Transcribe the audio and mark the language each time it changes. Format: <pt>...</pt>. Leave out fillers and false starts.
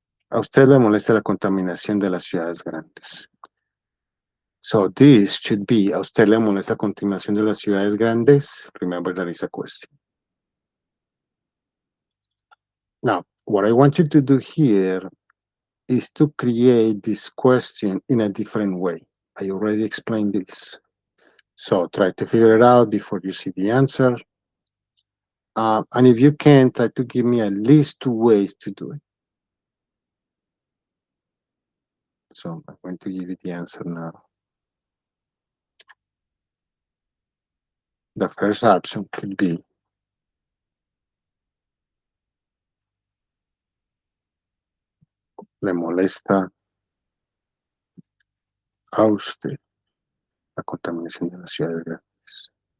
<es>A usted le molesta la contaminación de las ciudades grandes.</es> <en>So this should be,</en> <es>a usted le molesta la contaminación de las ciudades grandes.</es> <en>Remember that is a question. Now, what I want you to do here is to create this question in a different way. I already explained this. So try to figure it out before you see the answer. And if you can, try to give me at least 2 ways to do it. So I'm going to give you the answer now. The first option could be</en> <es>le molesta a usted la contaminación de las ciudades grandes.</es>